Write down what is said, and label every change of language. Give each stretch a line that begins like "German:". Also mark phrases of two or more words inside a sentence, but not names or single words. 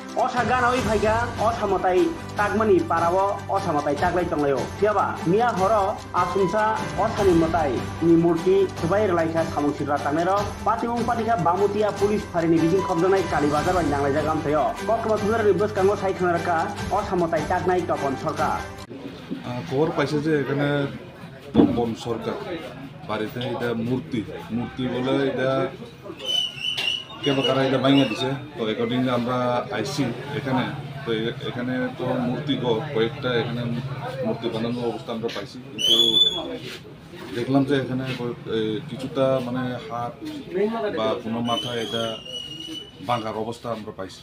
Kok Borok: Osa gana oi phaiga osa motai tagmani parao osa motai taglai tonglayo tiaba mia horo asumsa osa ni motai ni murti subai relaika samung sira tanero patimung patika bamutia police farini bijing khobdanai kalibazar bai nanglai jagam thayo kokma thunara ribos kango sai khanaraka osa motai tagnai topon sarkar
Bangla: খবর পাইছে যে এখানে তপন সরকার বাড়িতে এটা মূর্তি বলে এটা কেন তারা এটা ভাঙিয়ে দিছে। তো অ্যাকর্ডিংলি আমরা আইসি এখানে, তো এখানে তো মূর্তি কয়েকটা এখানে মূর্তি বানানোর অবস্থা আমরা পাইছি, কিন্তু দেখলাম যে এখানে কিছুটা মানে হাত বা কোনো মাথা এটা ভাঙার অবস্থা আমরা পাইছি।